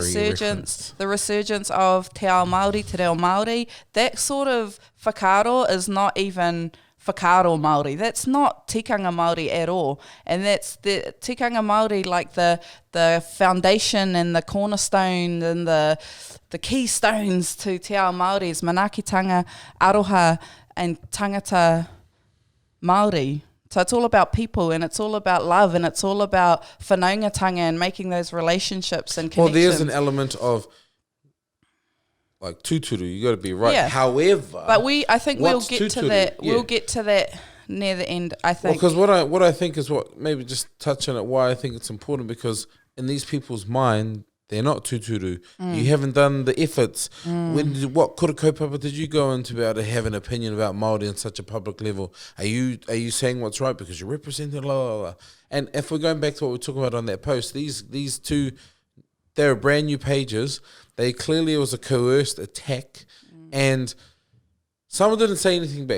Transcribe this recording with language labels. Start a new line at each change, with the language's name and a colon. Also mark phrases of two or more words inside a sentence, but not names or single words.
English: resurgence of
Māori: Te Ao Māori, Te Reo Māori,
English: that sort of whakaaro is not even
Māori: whakaaro Māori.
English: That's not
Māori: tikanga Māori
English: at all. And that's the
Māori: tikanga Māori,
English: like the foundation and the cornerstone and the keystones to
Māori: te ao Māori
English: is
Māori: manaakitanga, aroha,
English: and
Māori: tangata Māori.
English: So it's all about people, and it's all about love, and it's all about whanaungatanga and making those relationships and connections. Well, there's an element of like tuturu, you got to be right. Yeah. However, but I think we'll get to that. Yeah. We'll get to that near the end, I think. Because what I think is maybe just touch on it. Why I think it's important, because in these people's mind, they're not tuturu. You haven't done the efforts. What
Māori: kura kaupapa
English: did you go into to be able to have an opinion about Māori on such a public level? Are you saying what's right because you're representing blah, blah, blah. And if we're going back to what we talking about on that post, these two, they're brand new pages. It was a coerced attack, and someone didn't say anything back.